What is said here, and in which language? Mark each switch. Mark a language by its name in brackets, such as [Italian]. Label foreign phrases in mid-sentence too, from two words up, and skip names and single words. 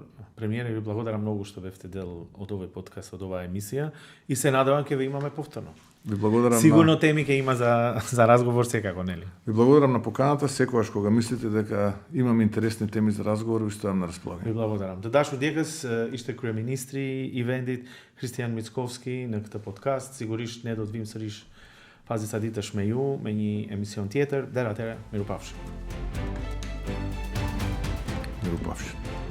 [Macedonian] Премиере, ви благодарам многу што бевте дел од овој подкаст, од оваа емисија и се надевам ќе ве имаме повторно. Ви благодарам. Сигурно теми ќе има за разговор секако, нели? Ви благодарам на поканата, секогаш кога мислите дека имам интересни теми за разговор, ви стојам на располагање. Ви благодарам. Дашо Дегас, [Albanian] ishte kryeministri I vendit, Kristian Mickovski në këtë podcast. Sigurisht ne do të vim sërish pas disa ditësh me ju me një emision tjetër. Deri atëherë, mirupafshim. Mirupafshim.